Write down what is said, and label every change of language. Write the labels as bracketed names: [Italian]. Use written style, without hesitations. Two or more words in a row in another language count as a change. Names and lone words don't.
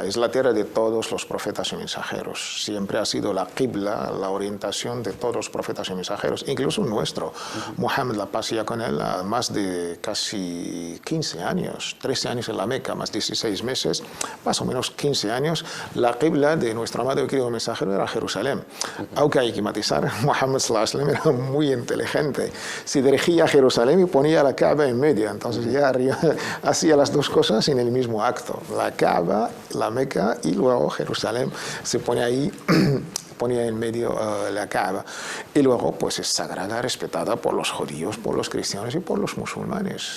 [Spanish] Es la tierra de todos los profetas y mensajeros. Siempre ha sido la qibla, la orientación de todos los profetas y mensajeros, incluso nuestro. Mohammed, la paz sea con él, más de casi 15 años, 13 años en la Meca, más 16 meses, más o menos 15 años. La qibla de nuestro amado y querido mensajero era Jerusalén. Aunque hay que matizar, Mohammed [Arabic] صلى الله عليه وسلم [Spanish] era muy inteligente. Si dirigía a Jerusalén y ponía la Kaaba en medio, entonces ya hacía las dos cosas en el mismo acto. La Kaaba, la Meca, y luego Jerusalén se pone ahí, ponía en medio la Kaaba, y luego pues es sagrada, respetada por los judíos, por los cristianos y por los musulmanes.